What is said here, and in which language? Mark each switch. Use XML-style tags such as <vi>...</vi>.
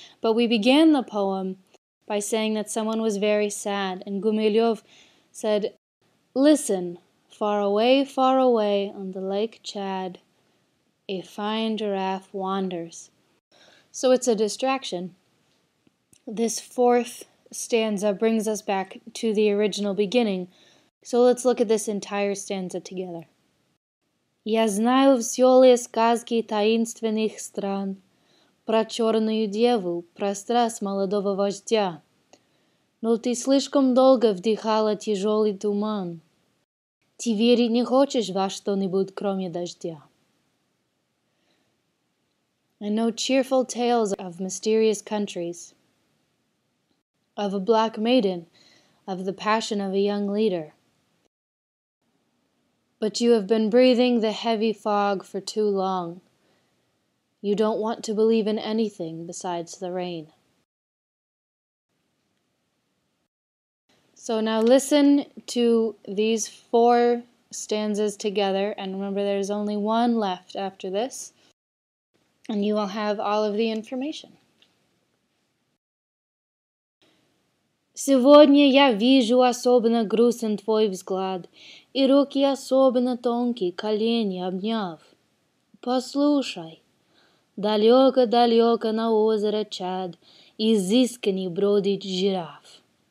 <en>But we began the poem by saying that someone was very sad, and Gumilyov said, listen, far away on the Lake Chad, a fine giraffe wanders. So it's a distraction. This fourth stanza brings us back to the original beginning. So let's look at this entire stanza together.</en> <ru>Я знаю веселые сказки таинственных стран, про черную деву, про страсть молодого вождя. Но ты слишком долго вдыхала тяжелый туман. Ты верить не хочешь во что-нибудь, кроме дождя.</ru> <en>I know cheerful tales of mysterious countries, of a black maiden, of the passion of a young leader. But you have been breathing the heavy fog for too long. You don't want to believe in anything besides the rain. So now listen to these four stanzas together, and remember there's only one left after this, and you will have all of the information.</en> <ru>Сегодня я вижу особенно грустен твой взгляд, и руки особенно тонкие, колени обняв. Послушай, далеко-далеко на озеро Чад изысканный бродит жираф.</ru>